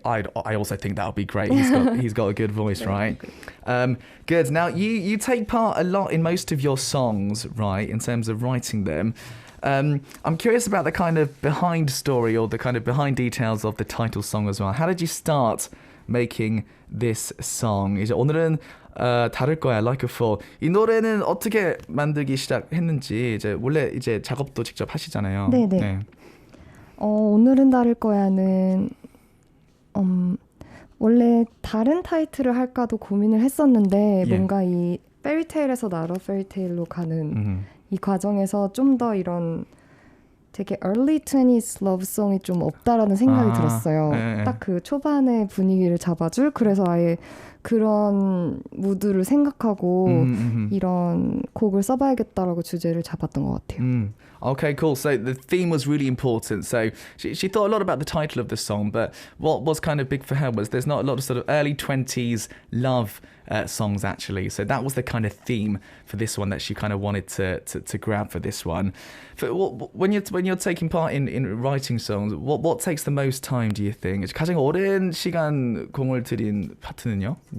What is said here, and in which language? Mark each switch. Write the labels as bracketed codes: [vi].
[en] I also think that would be great. He's got a good voice, right? Good. Now, you take part a lot in most of your songs, right, in terms of writing them. I'm curious about the kind of behind story or the kind of behind details of the title song as well. How did you start making this song? [ko] 이제 오늘은 다를 거야, Like a Fool. 이 노래는 어떻게 만들기 시작했는지 이제 원래 이제 작업도 직접 하시잖아요. 네네. 네. 오늘은 다를 거야는 원래 다른 타이틀을 할까도 고민을 했었는데 뭔가 이 페리테일에서 나로 페리테일로 가는 이 과정에서 좀 더 이런 되게 [en] early 20s [ko] 러브송이 좀 없다라는 생각이 들었어요. 딱 그 초반의 분위기를 잡아줄 그래서 아예 그런 무드를 생각하고 이런 곡을 써봐야겠다라고 주제를 잡았던 것 같아요. [en] Okay, cool. So the theme was really important. So she thought a lot about the title of the song, but what was kind of big for her was there's not a lot of sort of early 20s love songs actually. So that was the kind of theme for this one that she kind of wanted to grab for this one. When you're taking part in writing songs, what takes the most time, do you think? [ko] 가장 오랜 시간 공을 들인 파트는요?